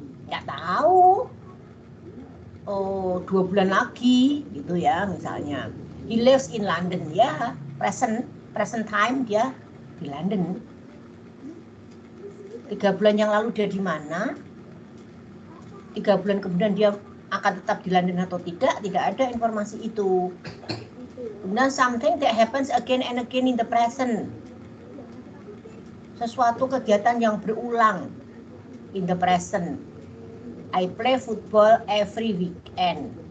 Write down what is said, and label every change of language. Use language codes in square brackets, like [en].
[id] Nggak tahu 2 bulan lagi gitu ya misalnya. [en] He lives in London ya, present time [id] dia di London. 3 bulan yang lalu dia di mana? 3 bulan kemudian dia akan tetap di London atau tidak ada informasi itu. Kemudian [en] something that happens again and again in the present. [id] Sesuatu kegiatan yang berulang [en] in the present. I play football every weekend.